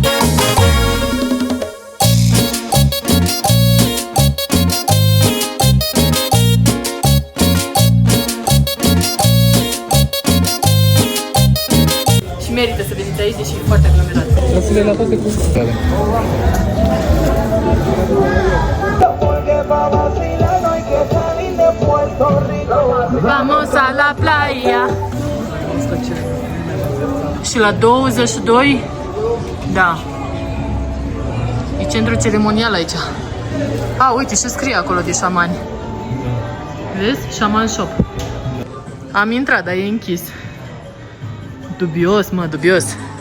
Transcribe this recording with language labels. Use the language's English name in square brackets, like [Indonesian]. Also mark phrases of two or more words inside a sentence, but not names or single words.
[Romanian] Și merită să veniți aici, deși e foarte aglomerat. Trăsile la toate cursele. [Spanish] Vamos a la playa. [Romanian] Și la 22, da, e centru ceremonial aici. A, uite, și scrie acolo de șamani. Vezi? Shaman Shop. Am intrat, dar e închis. Dubios, mă, dubios.